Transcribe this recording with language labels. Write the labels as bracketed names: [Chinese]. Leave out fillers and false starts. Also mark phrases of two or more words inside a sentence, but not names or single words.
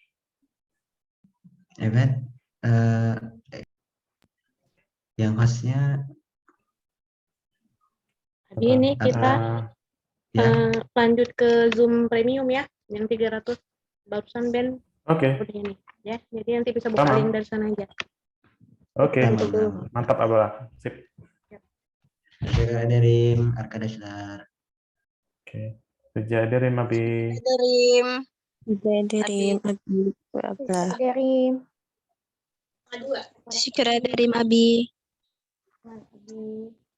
[Indonesian] Evet, yang hostnya Jadi ini kita ya. lanjut ke Zoom Premium ya, yang 300 barusan Ben Oke. udah ini ya. Jadi nanti bisa buka Tamam. link dari sana aja. Oke, Tamam. mantap Abdullah. Sip. [Turkish] Teşekkür ederim arkadaşlar. Oke. Rica ederim Abi. Ederim. Ederim. Abla. [Indonesian] Dari [Turkish] Syukur ederim Abi. Abi.